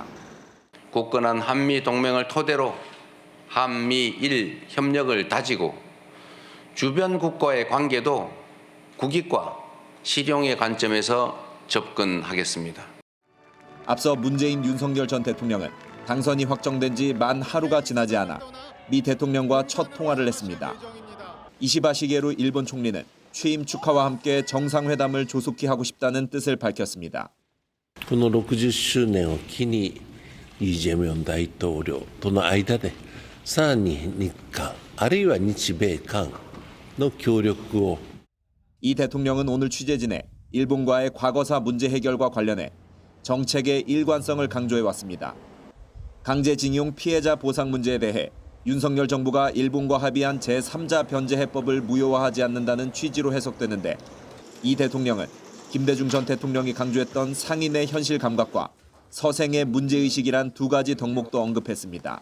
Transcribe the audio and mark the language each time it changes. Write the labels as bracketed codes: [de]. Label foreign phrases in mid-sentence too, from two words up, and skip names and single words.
[ko] 굳건한 한미 동맹을 토대로 한미일 협력을 다지고 주변 국가의 관계도 국익과 실용의 관점에서 접근하겠습니다. 앞서 문재인 윤석열 전 대통령은 당선이 확정된 지 만 하루가 지나지 않아 미 대통령과 첫 통화를 했습니다. 이시바 시게루 일본 총리는 취임 축하와 함께 정상회담을 조속히 하고 싶다는 뜻을 밝혔습니다. [ja] この60周年を機にイ・ジェミョン大統領との間でさらに日韓あるいは日米韓の協力を [ko] 이 대통령은 오늘 취재진에 일본과의 과거사 문제 해결과 관련해 정책의 일관성을 강조해 왔습니다. 강제징용 피해자 보상 문제에 대해 윤석열 정부가 일본과 합의한 제3자 변제 해법을 무효화하지 않는다는 취지로 해석되는데 이 대통령은 김대중 전 대통령이 강조했던 상인의 현실 감각과 서생의 문제의식이란 두 가지 덕목도 언급했습니다.